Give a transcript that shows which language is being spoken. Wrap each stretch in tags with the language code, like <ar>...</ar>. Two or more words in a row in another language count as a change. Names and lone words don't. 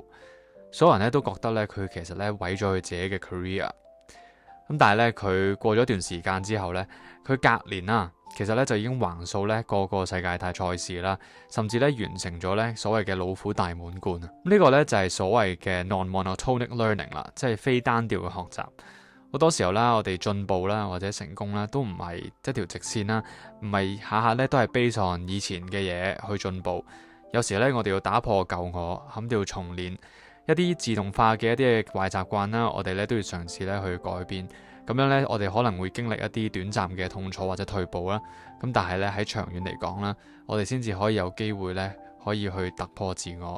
<yue>所有人咧都覺得咧佢其實咧毀咗佢自己嘅 career。咁但係咧佢過咗一段時間之後咧，佢隔年啦，其實咧就已經橫掃咧個個世界大賽事啦，甚至咧完成咗咧所謂嘅老虎大滿貫啊！呢個咧就係所謂嘅</yue> <en>non-monotonic learning</en> <yue>啦，即係非單調嘅學習。好多時候啦，我哋進步啦或者成功啦，都唔係一條直線啦，唔係下下咧都係</yue> <en>based on</en> <yue>以前嘅嘢去進步。有時咧我哋要打破舊我，咁要重練。一啲自動化嘅一啲嘅壞習慣啦，我哋咧都要嘗試咧去改變。咁樣咧，我哋可能會經歷一啲短暫嘅痛楚或者退步啦。咁但係咧喺長遠嚟講啦，我哋先至可以有機會咧可以去突破自我。</yue>